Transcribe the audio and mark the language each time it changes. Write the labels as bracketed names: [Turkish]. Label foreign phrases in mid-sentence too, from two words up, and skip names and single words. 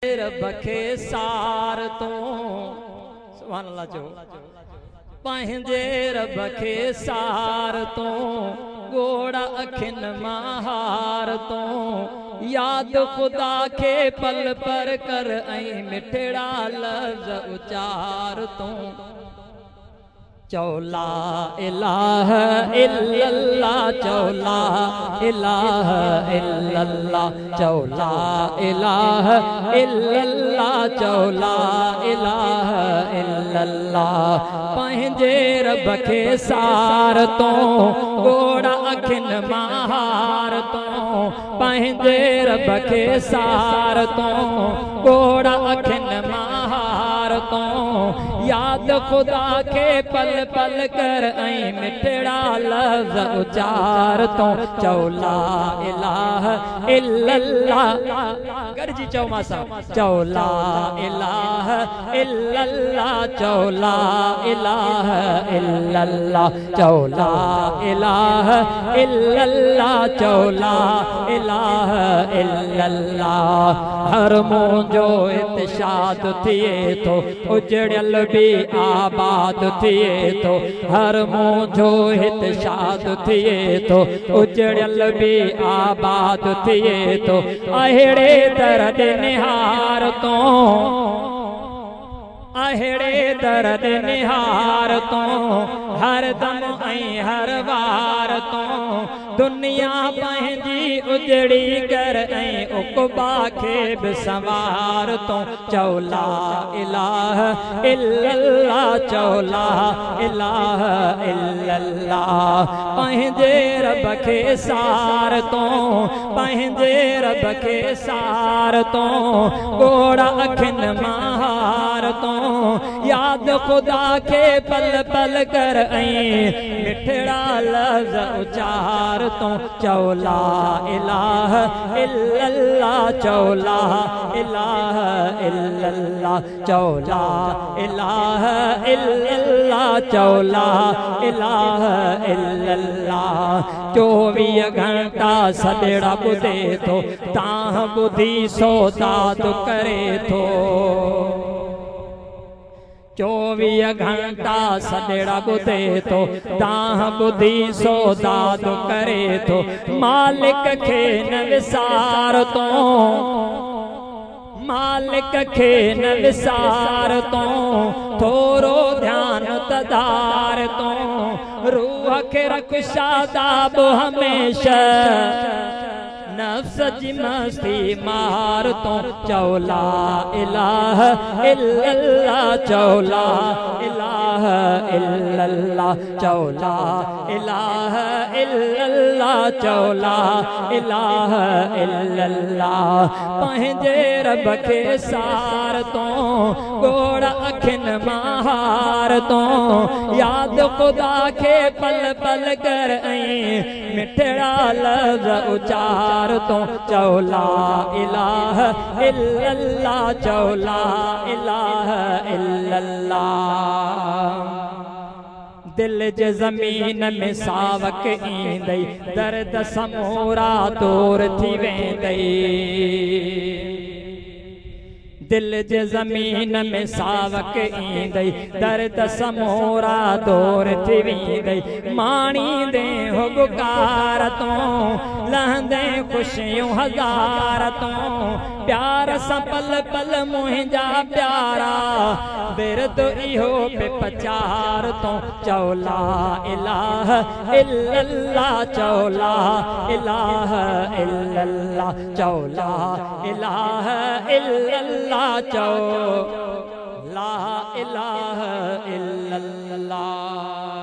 [Sindhi] रब खे सार तो [Arabic] سبحان الله [Sindhi] जो पंहिंजे रब खे सार तो गोड़ा अखिन महार तो याद खुदा के पल पर कर ऐं मिठड़ा लफ्ज़ उचार तो चौला [Arabic] إله إلا الله [Sindhi] चौला [Arabic] إله إلا الله [Sindhi] चौला [Arabic] إله إلا الله [Sindhi] चौला [Arabic] إله إلا الله [Sindhi] पंहिंजे रब खे सार तो गोड़ा अखिन महार तो पंहिंजे रब खे सार तो गोड़ा अखिन महार तो याद खुदा के पल पल कर ऐं मिठड़ा लफ्ज़ उचार तो चौला [Arabic] إله إلا الله [Sindhi] गरजी चौ मासा चौला [Arabic] إله إلا الله [Sindhi] चौला [Arabic] إله إلا الله [Sindhi] चौला [Arabic] إله إلا الله [Sindhi] चौला [Arabic] إله إلا الله [Sindhi] हर मुंहिंजो इत्शाद थिए तो उजड़ियल भी आबाद थिए तो हर मुंहिंजो इत्शाद थिए तो उजड़ियल भी आबाद थिए तो अहिड़े दर्द निहार तो अहिड़े दर्द निहार तो हर दम ऐं हर वार तो दुनिया पंहिंजी उजड़ी कर ऐं उक़बा खे बि संवार तो चौला इलाहा इल्लल्लाह चौला [Arabic] إله إلا الله [Sindhi] पंहिंजे रब खे सार तो पंहिंजे रब खे सार तो गोड़ा अखिन महार तो याद खुदा के पल पल कर ऐं मिठड़ा लफ्ज़ उचार तो चौला [Arabic] إله إلا الله [Sindhi] चौला [Arabic] إله إلا الله [Sindhi] चौला [Arabic] إله إلا الله [Sindhi] चौला [Arabic] إله إلا الله [Sindhi] 24 घंटा सदड़ा ॿुधे थो तां ॿुधी सौदाद करे थो 24 घंटा सदड़ा ॿुधे थो तां ॿुधी सौदाद करे थो मालिक खे न विसार तो मालिक खे न विसार तो थोरो ध्यान तदार तो रूह खे रख शादाब हमेशा नफ्स जी मस्ती मार तो चौला [Arabic] إله إلا الله [Sindhi] चौला [Arabic] إله إلا الله [Sindhi] चौला [Arabic] إله إلا الله [Sindhi] चौला [Arabic] إله إلا الله [Sindhi] पंहिंजे रब खे सार तो गोड़ा अखिन महार तो याद खुदा के पल पल कर ऐं मिठड़ा लफ्ज़ उचार तो चौला [Arabic] إله إلا الله [Sindhi] चौला [Arabic] إله إلا الله [Sindhi] दिल जे ज़मीन में सावक ईंदई दर्द समूरा दूर थी वेंदई दिल जे ज़मीन में सावक ईंदई दर्द समूरा दूर थी वेंदई माणींदे हो बुकार तो लहंदे खुशियूं हज़ार तो प्यार सां पल पल मुंहिंजा प्यारा बिरद इहो पे पचार तो चौला [Arabic] إله إلا الله [Sindhi] चौला [Arabic] إله إلا الله [Sindhi] चौला [Arabic] إله إلا الله [Sindhi] चौला [Arabic] إله إلا الله